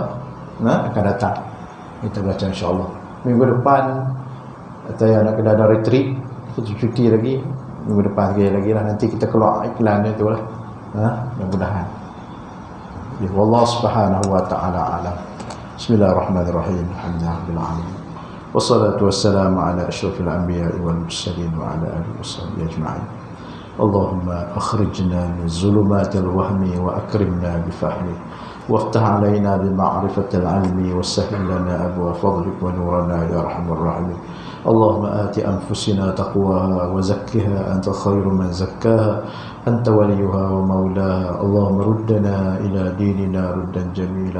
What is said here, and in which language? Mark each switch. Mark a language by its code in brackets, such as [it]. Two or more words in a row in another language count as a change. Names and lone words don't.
[ms] Akan datang. Kita baca insya-Allah. Minggu depan atau yang nak kena ada retreat, kita cuti lagi. Minggu depan lagi lah, nanti kita keluar iklan dia tu lah. Mudah-mudahan. [ar] يا الله سبحانه وتعالى أعلم. بسم الله الرحمن الرحيم. الحمد لله رب العالمين. والصلاة والسلام على أشرف الأنبياء والمرسلين وعلى آله وصحبه أجمعين. اللهم أخرجنا من ظلمات الوهم وأكرمنا بفهم وافتح علينا بمعرفة العلم وسهل لنا أبواب فضلك ونورنا يا أرحم الراحمين. اللهم آت أنفسنا تقواها وزكها أنت خير من زكاها أنت وليها ومولاها. اللهم ردنا إلى ديننا ردا جميلا.